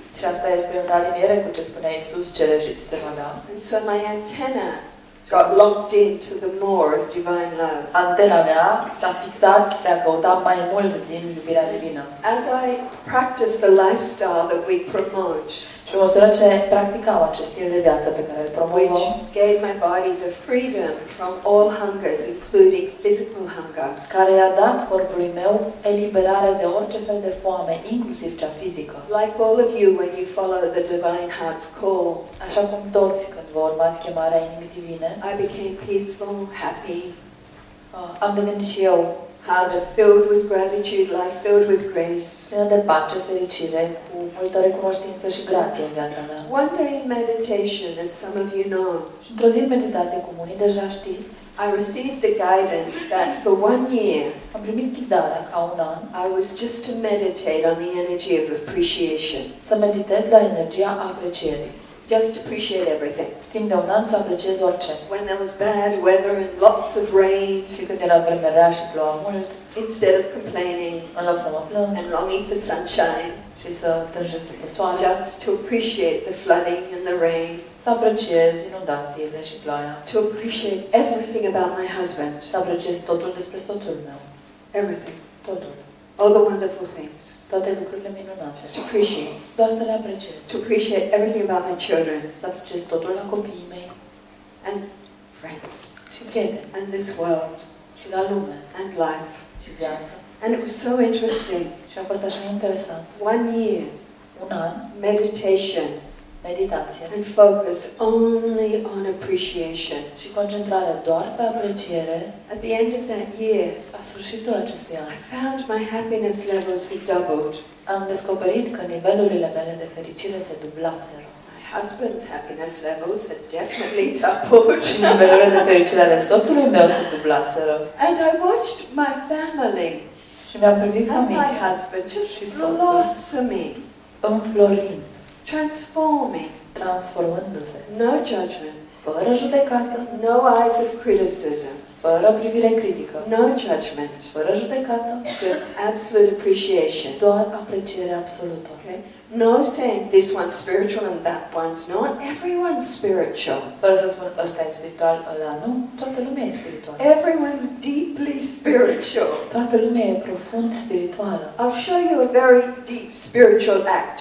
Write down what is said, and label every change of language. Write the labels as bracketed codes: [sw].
[ro] Și asta este în aliniere cu ce spunea Iisus, cere și ți se va da. [en] And so my antenna got locked into the more of divine love. [ro] Antena mea s-a fixat spre a căuta mai mult din iubirea divină. [en] As I practice the lifestyle that we promote, [ro] Și pe măsură ce practicam acest stil de viață pe care îl promovăm, [en] which gave my body the freedom from all hungers, including physical hunger, [ro] care i-a dat corpului meu eliberare de orice fel de foame, inclusiv cea fizică. [en] like all of you when you follow the divine heart's call, [ro] Așa cum toți, când vă urmați chemarea inimii divine, [en] I became peaceful, happy, [ro] am devenit și eu [en] heart filled with gratitude, life filled with grace. [ro] plină de pace, fericire, cu multă recunoștință și grație în viața mea. [en] One day in meditation, as some of you know, [ro] Și într-o zi în meditație, cum unii deja știți, [en] I received the guidance that for 1 year, [ro] am primit ghidarea ca un an [en] I was just to meditate on the energy of appreciation. [ro] să meditez la energia aprecierii. [en] Just appreciate everything. [ro] Timp de un an să apreciez orice. [en] When there was bad weather and lots of rain, [ro] Și când era vreme rea și ploua mult, [en] instead of complaining [ro] în loc să mă plâng [en] and longing for sunshine, [ro] și să tânjesc după soare, [en] just to appreciate the flooding and the rain, [ro] să apreciez inundațiile și ploaia. [en] to appreciate everything about my husband, [ro] Să apreciez totul despre soțul meu. [en] everything, [ro] Totul. [en] all the wonderful things. [ro] Toate lucrurile minunate. [en] Just appreciate. [ro] Doar să le apreciez. [en] To appreciate everything about my children [ro] Să apreciez totul la copiii mei [en] and friends [ro] și prieteni [en] and this world [ro] și la lume [en] and life. [ro] și viață. [en] And it was so interesting. [ro] Și a fost așa interesant. [en] 1 year [ro] Un an, [en] meditation [ro] meditație [en] and focused only on appreciation. [ro] și concentrare doar pe apreciere. [en] At the end of that year, [ro] La sfârșitul acestui an, [en] I found my happiness levels had doubled. [ro] am descoperit că nivelurile mele de fericire se dublaseră. [en] My husband's happiness levels had definitely doubled. [ro] Și nivelurile de fericire ale soțului meu se dublaseră. [en] And I watched my family [ro] Și mi-am privit [en] and my [ro] familia [en] husband just [ro] și soțul [en] blossoming, [ro] înflorind, [en] transforming. [ro] transformându-se, [en] No judgment, [ro] fără judecată, [en] no eyes of criticism, [ro] fără privire critică, [en] no judgment, [ro] fără judecată, [en] just absolute appreciation. [ro] doar apreciere absolută. [en] Okay? No saying this one's spiritual and that one's not. Everyone's spiritual. [ro] Fără să spun ăsta e spiritual, ăla nu, toată lumea e spirituală. [en] Everyone's deeply spiritual. [ro] Toată lumea e profund spirituală. [en] I'll show you a very deep spiritual act.